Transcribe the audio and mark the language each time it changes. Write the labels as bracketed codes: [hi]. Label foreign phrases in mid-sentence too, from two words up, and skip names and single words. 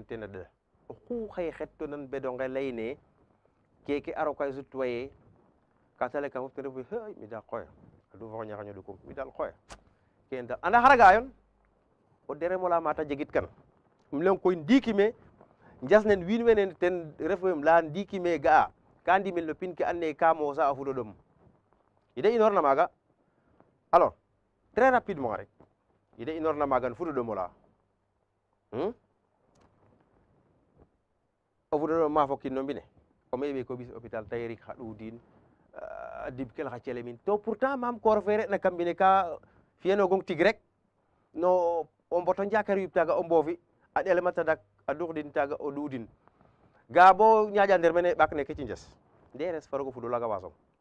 [srr] yee ten a ɗada oxu xaye xetonan bedonge layne keke a roka sutwa yee ka ta layka fop ten refu hey mi daal qoy a duufa ñaxaño ɗukum mi daal qoy kene daal anda xara ga'ayon o derem ola mata jegit kan um leyong koy ndiiki me njas nen wiin wene ten refu yem leya ndiiki me ga'a ka ndimel no pin ke andoona yee ka moosa a fuɗo ɗom ide inoorna maaga [fr] alors très rapidement [srr] rek ide inoorna maaga fuɗo ɗom ola o fuɗo ɗom ma fokin no mbine o meɓe ko ɓis hôpital tayerik xa ɗuudin dib kel xa celemin to pourtant mam koor fe re'na kam mbine ka fi'anogong tig rek no o mboto njakar yip taaga o mboofi a ɗelema tadak a duxdin taaga o ɗuudin ga bo ñaaƴa nder mene ɓaak neke cinjes nderes fa roog o fuɗo laaga wasong